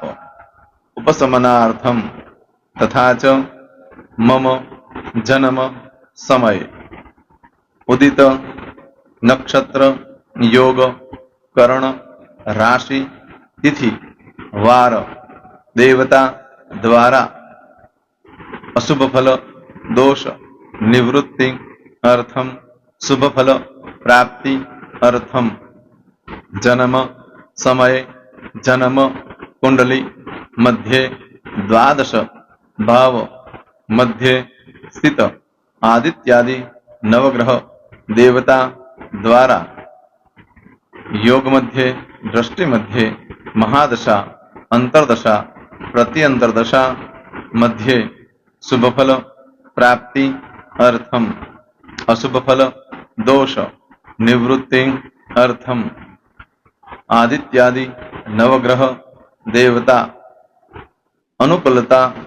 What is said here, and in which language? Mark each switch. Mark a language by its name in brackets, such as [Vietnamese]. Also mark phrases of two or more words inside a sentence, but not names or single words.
[Sanskrit] उपशमनार्थम तथा च मम जन्म समय उदित नक्षत्र योग करण राशि तिथि वार देवता द्वारा अशुभ फल दोष निवृत्ति अर्थम शुभ फल प्राप्ति अर्थम जन्म समय जन्म कुंडली मध्ये द्वादश भाव मध्ये स्थित आदित्यादि नवग्रह देवता द्वारा योग मध्ये दृष्टि मध्ये महादशा अंतरदशा प्रति अंतरदशा मध्ये शुभ फल प्राप्ति अर्थम अशुभ फल दोष निवृत्ति अर्थम आदित्यादि नवग्रह देवता अनुकूलता